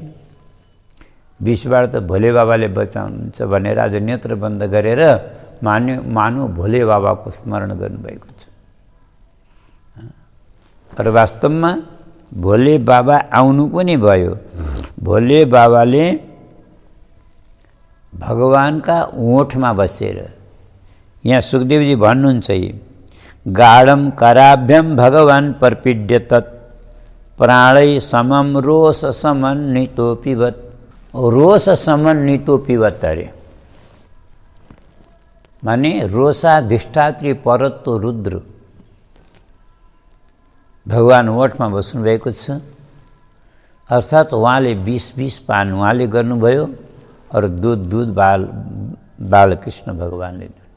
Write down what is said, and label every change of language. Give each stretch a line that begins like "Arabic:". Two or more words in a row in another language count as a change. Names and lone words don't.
Nepali: विषबाट त भोले बाबाले बचाउनुहुन्छ भनेर आज नेत्र बन्द गरेर मानु भोले बाबाको स्मरण गर्नुभएको छ। तर वास्तवमा भोले बाबा आउनु पनि भयो। भोले बाबाले भगवानका ओठमा बसेर, यहाँ सुखदेवजी भन्नुहुन्छ
Sanskrit: गाढम कराभ्यम भगवान पर्पीड्य तत् प्राणै समम रोष समन्वितो पिबत। रोष समन्वितो पिबत
Nepali: अरे माने रोषाधिष्ठात्री परत्तो रुद्र भगवान ओठमा बस्नुभएको छ। अर्थात् उहाँले 20 पान उहाँले गर्नुभयो और दूध बालकृष्ण भगवानले।